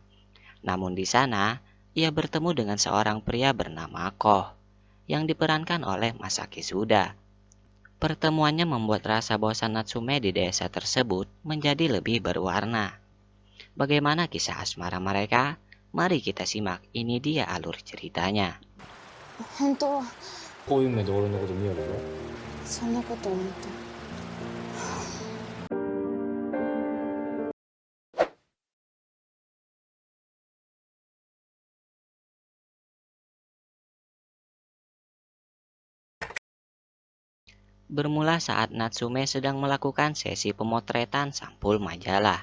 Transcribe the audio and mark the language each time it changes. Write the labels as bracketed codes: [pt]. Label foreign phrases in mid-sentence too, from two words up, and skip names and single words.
[id] Namun di sana, ia bertemu dengan seorang pria bernama Koh yang diperankan oleh Masaki Suda. Pertemuannya membuat rasa bosan Natsume di desa tersebut menjadi lebih berwarna. Bagaimana kisah asmara mereka? Mari kita simak, ini dia alur ceritanya. [ja] 本当はこういう目で俺のこと見よるぞ。そんなこと思って。 [id] Bermula saat Natsume sedang melakukan sesi pemotretan sampul majalah.